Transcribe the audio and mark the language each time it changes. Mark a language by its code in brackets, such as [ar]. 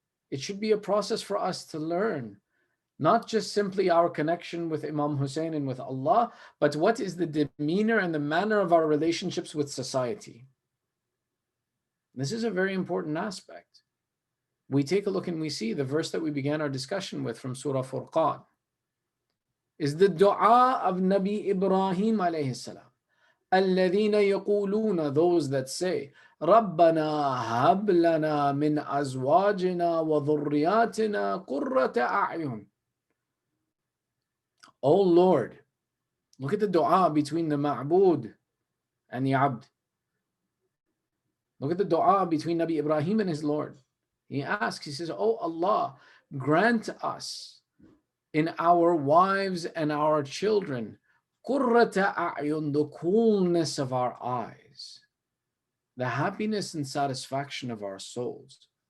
[en] It should be a process for us to learn. Not just simply our connection with Imam Hussain and with Allah, but what is the demeanor and the manner of our relationships with society. This is a very important aspect. We take a look and we see the verse that we began our discussion with from Surah Furqan is the dua of Nabi Ibrahim [ar] alayhi salam. الَّذِينَ يَقُولُونَ, [en] those that say, [ar] رَبَّنَا هَبْ لَنَا مِنْ أَزْوَاجِنَا وَذُرِّيَّاتِنَا قُرَّةَ أَعْيُنٍ. [en] Oh Lord, look at the dua between the Ma'bud and the Abd. Look at the dua between Nabi Ibrahim and his Lord. He asks, he says, oh Allah, grant us in our wives and our children qurrata a'yun, the coolness of our eyes, the happiness and satisfaction of our souls.